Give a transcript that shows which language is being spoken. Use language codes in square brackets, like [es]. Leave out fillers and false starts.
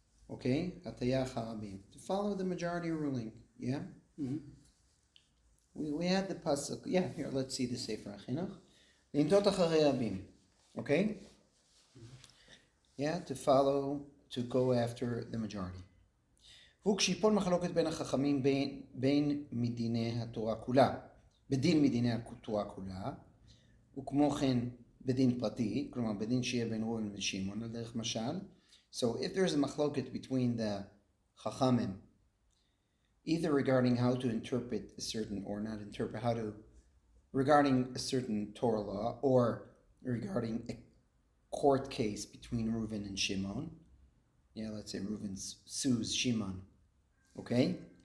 [en] Okay, Hataya Charabim, to follow the majority ruling. Yeah. We had the pasuk. Yeah, here let's see the Sefer HaChinuch. [he] Lintot acharei rabim. [en] Okay. Yeah, to follow, to go after the majority. [he] והוא כשיפול מחלוקת בין החכמים בין מדיני התורה כולה, בדין מדיני התורה כולה, וכמו כן בדין פרטי, כלומר בדין שיהיה בין ראובן ושמעון, על דרך משל. [en] So if there's a machloket between the chachamim, either regarding how to interpret a certain, or not interpret, regarding a certain Torah law, or regarding a court case between Reuven and Shimon, yeah, let's say Reuven sues Shimon, okay?